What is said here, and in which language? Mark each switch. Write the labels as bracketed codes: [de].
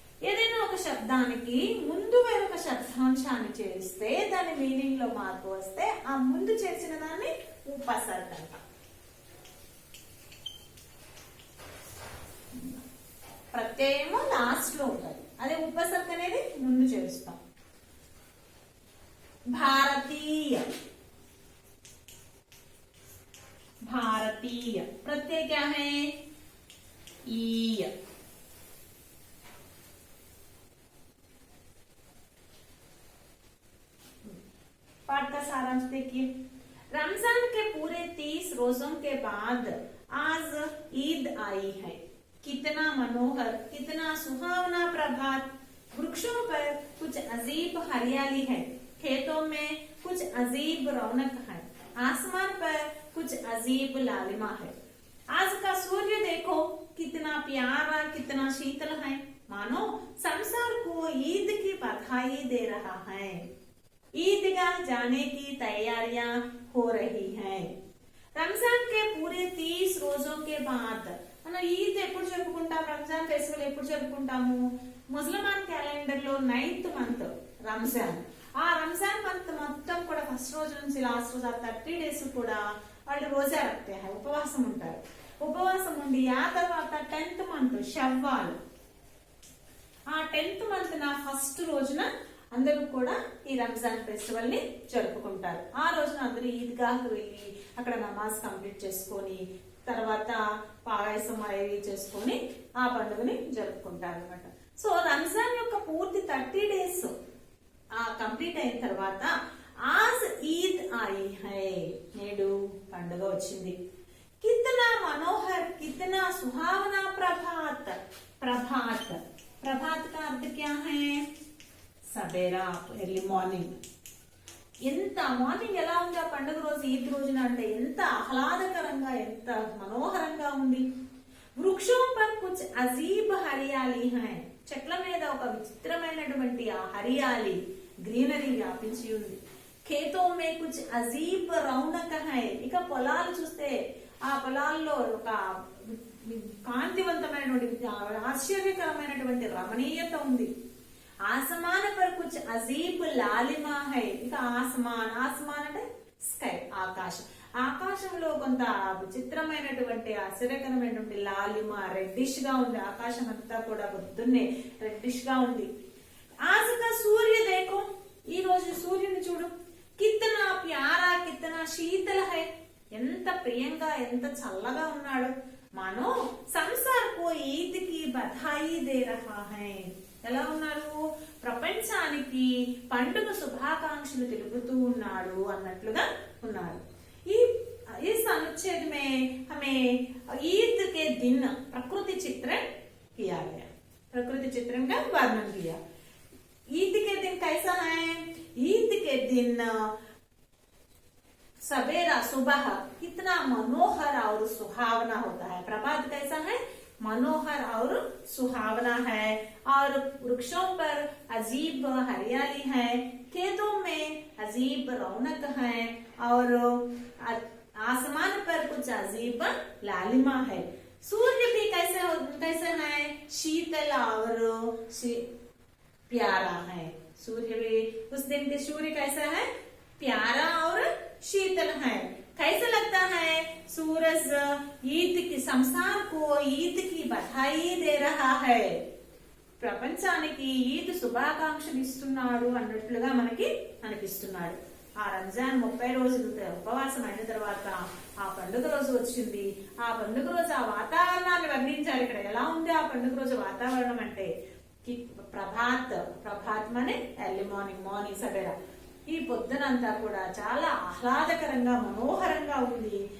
[te] ఏదైనా ఒక శబ్దానికి ముందు వేరొక శబ్దాంశాన్ని చేరిస్తే దాని మీనింగ్ లో మార్పు వస్తే ఆ ముందు చేర్చిన దాన్ని ఉపసర్గ అంటాం। ప్రత్యయము లాస్ట్ లో ఉంటుంది, అదే ఉపసర్గ అనేది ముందు చేస్తాం। [hi] భారతీయ भारतीय प्रत्यय क्या है ईय। पाठ का सारांश देखिए। रमजान के पूरे 30 रोजों के बाद आज ईद आई है। कितना मनोहर, कितना सुहावना प्रभात। वृक्षों पर कुछ अजीब हरियाली है, खेतों में कुछ अजीब रौनक है, आसमान पर कुछ अजीब लालिमा है। आज का सूर्य देखो कितना प्यारा, कितना शीतल है, मानो संसार को ईद की बधाई दे रहा है। ईदगाह जाने की तैयारियां हो रही हैं। रमजान के पूरे 30 रोजों के बाद [te] మనం ఈద్ ఎప్పుడు జరుపుకుంటాం? రంజాన్ ఫెస్టివల్ ఎప్పుడు జరుపుకుంటాము? ముస్లిమాన్ క్యాలెండర్ లో 9th మంత్ రంజాన్। ఆ రంజాన్ మంత్ మొత్తం కూడా ఫస్ట్ రోజు నుంచి లాస్ట్ రోజు 30 డేస్ కూడా వాళ్ళు [hi] రోజా రక్తే హై, [te] ఉపవాసం ఉంటారు। ఉపవాసం ఉండి ఆ తర్వాత 10th మంత్ షవ్వాల్, ఆ 10th మంత్ నా ఫస్ట్ రోజున అందరూ కూడా ఈ రంజాన్ ఫెస్టివల్ ని జరుపుకుంటారు। ఆ రోజున అందరూ ఈద్గాహ్కి వెళ్ళి అక్కడ నమాజ్ కంప్లీట్ చేసుకొని తర్వాత పాయసం అవి చేసుకొని ఆ పండుగని జరుపుకుంటారు అన్నమాట। సో రంజాన్ యొక్క పూర్తి 30 డేస్ కంప్లీట్ అయిన తర్వాత [hi] ఆజ్ ఈద్ ఆయి హై, [te] నేడు పండుగ వచ్చింది। [hi] కితనా మనోహర్, కితనా సుహావనా ప్రభాత్। ప్రభాత్ ప్రభాత్ का अर्थ क्या है? [en] సబేరా, early morning. [te] ఎంత మార్నింగ్ ఎలా ఉంది ఆ పండుగ రోజు ఈద్ రోజున అంటే ఎంత ఆహ్లాదకరంగా, ఎంత మనోహరంగా ఉంది। [hi] వృక్షం పర్ కుచ్ అజీబ్ హరియాలి హై, [te] చెట్ల మీద ఒక విచిత్రమైనటువంటి ఆ హరియాలి గ్రీనరీ వ్యాపించి ఉంది। [hi] ఖేతో మే కుచ్ అజీబ్ రౌనక హై, [te] ఇక పొలాలు చూస్తే ఆ పొలాల్లో ఒక కాంతివంతమైనటువంటి ఆశ్చర్యకరమైనటువంటి రమణీయత ఉంది। [hi] ఆసమాన పర్ కుచ్ అజీబ్ లాలిమా హై, [te] ఇక ఆసమాన్ అంటే స్కై, ఆకాశం। ఆకాశంలో కొంత విచిత్రమైనటువంటి ఆశ్చర్యకరమైనటువంటి లాలిమా రెడ్డిష్ గా ఉంది। ఆకాశం అంతా కూడా పొద్దున్నే రెడ్డిష్ గా ఉంది। [hi] ఆజ్ కా సూర్య దేఖో, [te] ఈ రోజు సూర్యుని చూడు। [hi] కితనా ప్యారా, కితనా శీతల హై, [te] ఎంత ప్రియంగా ఎంత చల్లగా ఉన్నాడు। [hi] मानो संसार को ईद की बधाई दे रहा है। [te] ఎలా ఉన్నారు, ప్రపంచానికి పండుగ శుభాకాంక్షలు తెలుపుతూ ఉన్నాడు అన్నట్లుగా ఉన్నారు। [hi] इस अनुच्छेद में हमें ईद के दिन प्रकृति चित्रण किया गया, प्रकृति चित्रण का वर्णन किया। ईद के दिन कैसा है, ईद के दिन सवेरा सुबह कितना मनोहर और सुहावना होता है। प्रभात कैसा है, मनोहर और सुहावना है, और वृक्षों पर अजीब हरियाली है, खेतों में अजीब रौनक है, और आसमान पर कुछ अजीब लालिमा है। सूर्य भी कैसे है, शीतल और प्यारा है। सूर्य भी उस दिन के सूर्य कैसा है, प्यारा और शीतल है। कैसे लगता है, सूरज ईद की संसार को ईद की बधाई दे रहा है, [te] ప్రపంచానికి ఈద్ శుభాకాంక్షలు ఇస్తున్నాడు అన్నట్లుగా మనకి అనిపిస్తున్నాడు। ఆ రంజాన్ 30 రోజులు ఉపవాసం అయిన తర్వాత ఆ పండుగ రోజు వచ్చింది। ఆ పండుగ రోజు ఆ వాతావరణాన్ని వర్ణించారు। ఇక్కడ ఎలా ఉంది ఆ పండుగ రోజు వాతావరణం అంటే ప్రభాత్ మనే ఎర్లీ మార్నింగ్ సవేరా, ఈ పొద్దునంతా కూడా చాలా ఆహ్లాదకరంగా మనోహరంగా ఉంది।